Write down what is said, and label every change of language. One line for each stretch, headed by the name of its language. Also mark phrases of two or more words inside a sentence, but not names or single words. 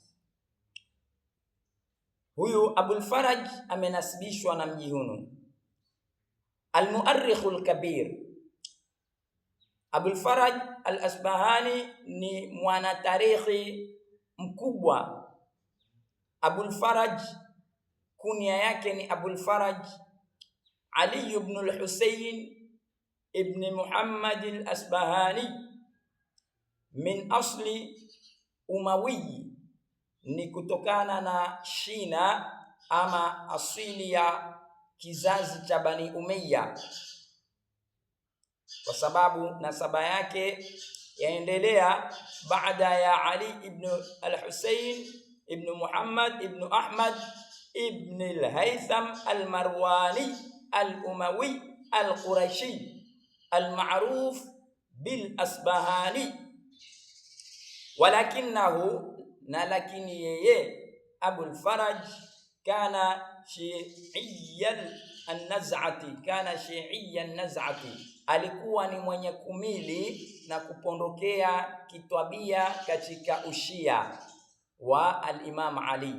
Swahili: Huyu Abul Faraj amenasibishwa na mji huu.
Arabic: المؤرخ الكبير.
Swahili: Abul Faraj al-Asbahani ni mwana tarikhi mkubwa. Abul Faraj kunia yake ni Abul Faraj Ali ibn al-Husayn ibn Muhammad al-Asbahani
Arabic: من أصل أموي,
Swahili: ni kutokana na shina ama asili ya kizazi cha Bani Umayya, kwa sababu nasaba yake yaendelea baada ya Ali ibn al-Husayn ibn Muhammad ibn Ahmad ibn al-Haytham al-Marwani al-Umawi al-Qurashi
Arabic: المعروف بالأصبهاني.
Swahili: Walakinahu, na lakini yeye Abul Faraj
Arabic: كان شيعي النزعة,
Swahili: alikuwa ni mwenye kumili na kupondokea kitwabia katika ushia wa al-Imam Ali.